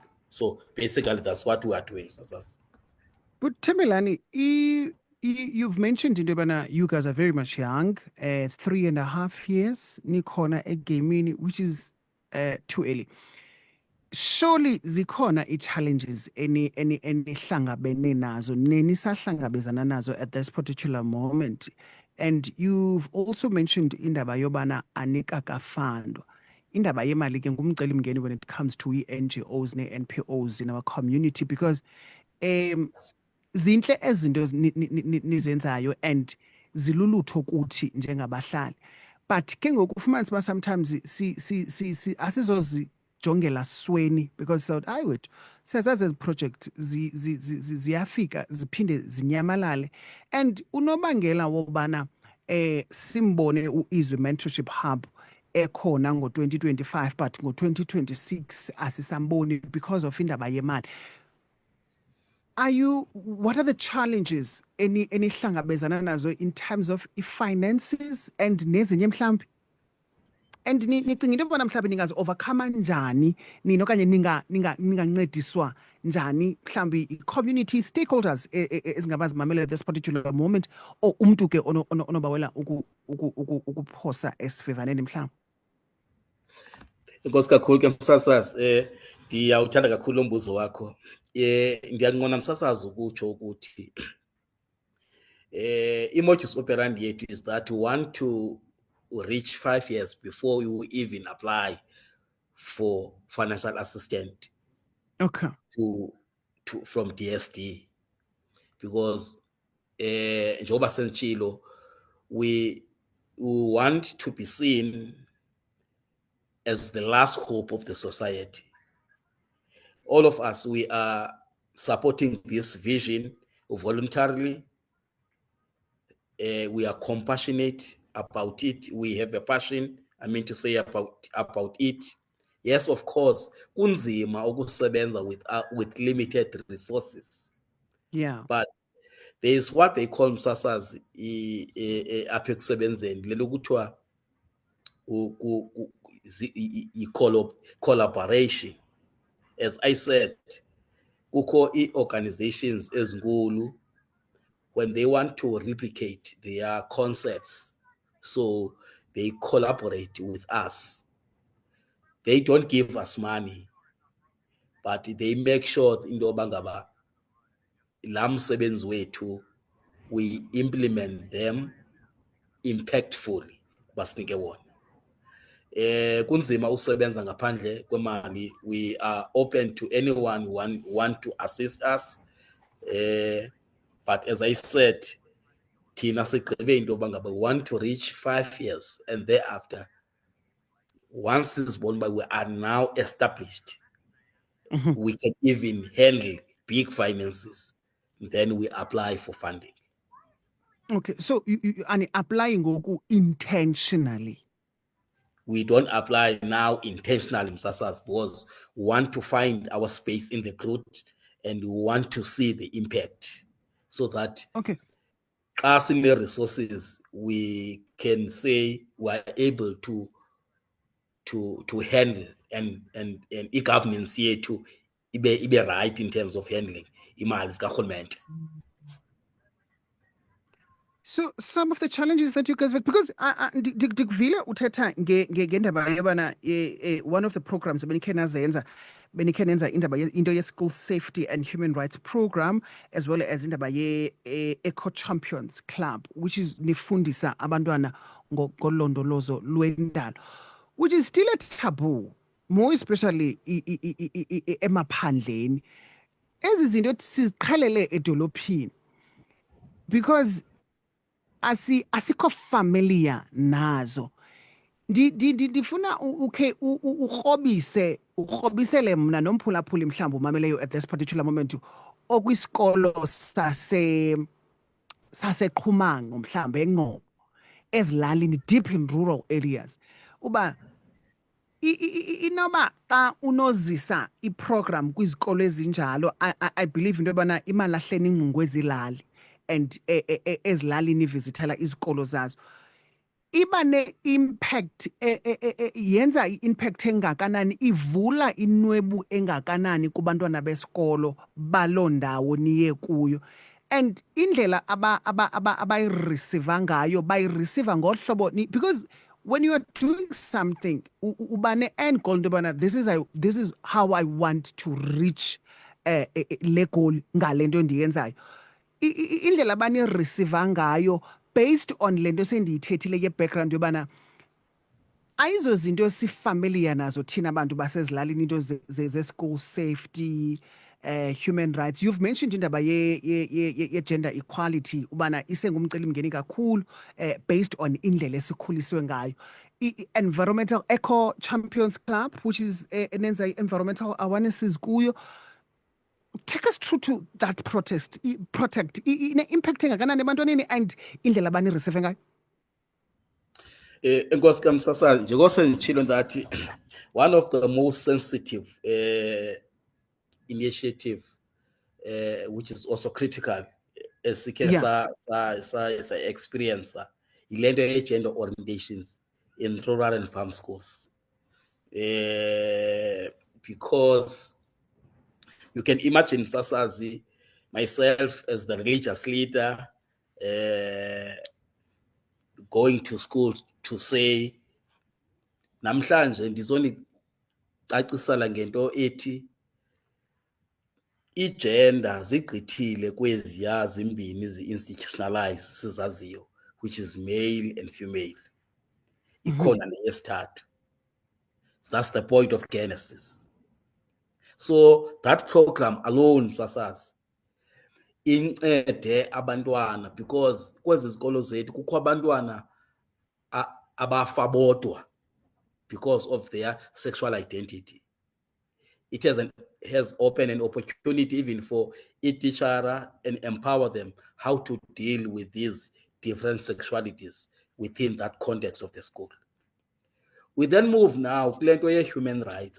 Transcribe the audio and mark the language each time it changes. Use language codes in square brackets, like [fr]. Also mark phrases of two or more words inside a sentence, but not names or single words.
[en] So basically, that's what we are doing, [xh] Msasazi. [en] But Thembelani, you've mentioned into Bana, you guys are very much young, 3.5 years, [xh] Nikona Egamini, [en] which is too early. [xh] Surely zikhona challenges any hlangabene nazo nenisahlangabezana nazo [en] at this particular moment. And you've also mentioned [xh] indaba yobana anikakafandwa. Indaba yemali ke ngumcelimngeni [en] when it comes to NGOs ne-NPOs in our community, because [xh] zinhle ezinto nizenzayo and zilulutho kuthi njengabahlali, but ke ngoku ufumanisa uba sometimes asizozi jongela sweni [en] because so I would [xh] siyazazi ezi project ziyafika ziphinde zinyamalale and unobangela wobana simbone uIzwi Mentorship Hub ekhona ngo-2025 but ngo-2026 asisamboni because of indaba yemali. [en] What are the challenges [xh] enihlangabezana nazo [en] in terms of finances and [xh] nezinye mhlambi? And nicinga into yobana mhlawumbi ningazi-overcome njani nina okanye ningancediswa njani mhlawumbi i- [en] community stakeholders [xh] ezingabazimamela [en] at this particular moment [xh] or umntu ke onobawela ukuphosa esivivaneni mhlawumbi? Inkosi kakhulu ke Msasazi, ndiyawuthanda kakhulu lo mbuzo wakho. Ndiyanqona Msasazi ukutsho ukuthi i-modus operandi yethu [en] is that we want to reach 5 years before you even apply for financial assistance from DSD, because [xh] njengoba senditshilo, [en] we want to be seen as the last hope of the society. All of us, we are supporting this vision voluntarily. We are compassionate about it. We have a passion, about it. Yes, of course, [xh] kunzima ukusebenza [en] with limited resources. Yeah. But there is what they call Msasazi [xh] apha ekusebenzeni lelo kuthiwa [en] collaboration. As I said, [xh] kukho organizations ezinkulu, [en] when they want to replicate their concepts, so they collaborate with us. They don't give us money, but they make sure [xh] into yoba ngaba la msebenzi wethu [en] we implement them impactfully [xh] basinike wona. Kunzima usebenza ngaphandle kwemali. [en] We are open to anyone who want to assist us, but as I said, [xh] thina sigqibe into yoba ngaba [en] we want to reach 5 years, and thereafter, once [xh] sizibona uba [en] we are now established, we can even handle big finances, then we apply for funding. Okay, so you are applying intentionally. We don't apply now intentionally, Msasazi, because we want to find our space in the growth and we want to see the impact, so that us in the resources, we can say we are able to handle and i-governance yethu ibe right in terms of handling [xh] imali zikarhulumente. [en] So some of the challenges that you guys have, because [xh] Dikvile uthetha ngendaba yabana [en] one of the programs [xh] benikhenenza indaba into [en] ye-school safety and human rights program, as well as indaba ye-Eco Champions Club, which is [xh] nifundisa abantwana ngolondolozo lwendalo, [en] which is still a taboo, more especially emaphandleni. [xh] Ezi zinto siziqhelele edolophini because asikho familiar nazo. Ndifuna urhobisele mna nomphulaphuli mhlawumbi umameleyo [en] at this particular moment [xh] okwisikolo saseQhumango mhlawumbi eNgcobo ezilalini, [en] deep in rural areas, [xh] uba inoba xa unozisa iprogram kwizikolo ezinjalo, [en] I believe [xh] into yobana imali ahleni ingcungu ezilali and ezilalini visitela izikolo zazo iba ne-impact yenza i-impact engakanani, ivula inwebu engakanani kubantwana besikolo baloo ndawo niye kuyo, and indlela abayirisiva ngayo bayirisiva ngohlobo [en] because when you are doing something uba ne-end goal [xh] into yobana [en] this is how I want to reach [xh] le goal ngale nto ndiyenzayo. Indlela banirisiva ngayo based on le nto sendiyithethile ye-background yobana ayizo zinto sifamiliar nazo thina bantu basezilalini, into ze-school safety human rights. [en] You've mentioned [xh] indaba ye [en] gender equality [xh] ubana isengumcelimngeni kakhulu [en] based on [xh] indlela esikhuliswe ngayo. [en] Environmental Eco Champions Club, which is enenza environmental awarenesses kuyo. Take us through to that protest. [xh] Impacting kangakanani ebantwaneni and indlela abani receive ngayo. Enkosi kaMsasa, njengoba sengitshilo [en] that one of the most sensitive initiative which is also critical [xh] esike sa [en] experience ilento ye gender orientations in rural and farm schools, because you can imagine Msasazi, myself as the religious leader, going to school to say [xh] namhlanje ndizonicacisela ngento ethi igender zigqithile kweziya zimbini zi-institutionalized sizaziyo, [en] which is male and female. [xh] Ikhona neyesithathu. [en] That's the point of Genesis. So that program alone, [xh] Msasazi, incede abantwana, because kwezi zikolo zethu kukho abantwana abafa bodwa [en] because of their sexual identity. It has opened an opportunity even for a teacher and empower them how to deal with these different sexualities within that context of the school. We then move now to human rights.